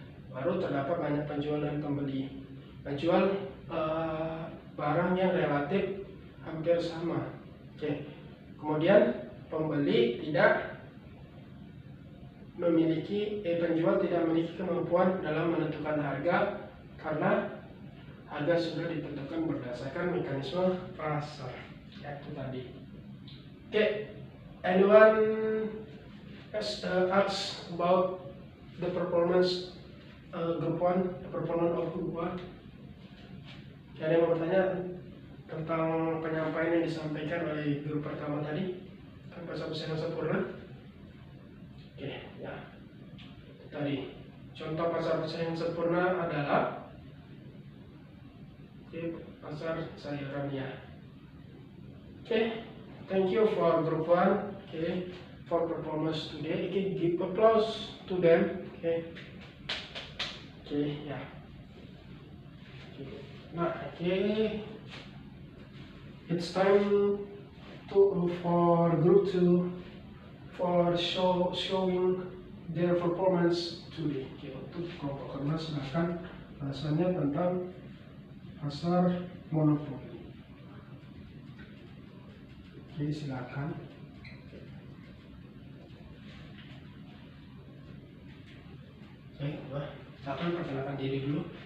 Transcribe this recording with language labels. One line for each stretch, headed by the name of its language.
Indonesian: Baru terdapat banyak penjual dan pembeli. Penjual barang yang relatif hampir sama. Oke. Kemudian pembeli tidak memiliki penjual tidak memiliki kemampuan dalam menentukan harga karena harga sudah ditentukan berdasarkan mekanisme pasar. Ya, itu tadi. Oke.
English: Anyone asks about the performance group 1, the performance of group 1?
Indonesian: Ada yang mau bertanya tentang penyampaian yang disampaikan oleh grup pertama tadi tentang pasar persaingan sempurna? Oke, ya. Tadi contoh pasar persaingan sempurna adalah pasar sayuran ya. Oke,
English: thank you for group 1, okay, for performance today. Okay, give applause to them. Okay, yeah. Okay. Nah, okay, it's time for group 2 for showing their performance today.
Indonesian: Okay, untuk kelompok kedua silakan bahasanya tentang pasar monopoli. Oke, silakan. Oke, silakan perkenalkan diri dulu.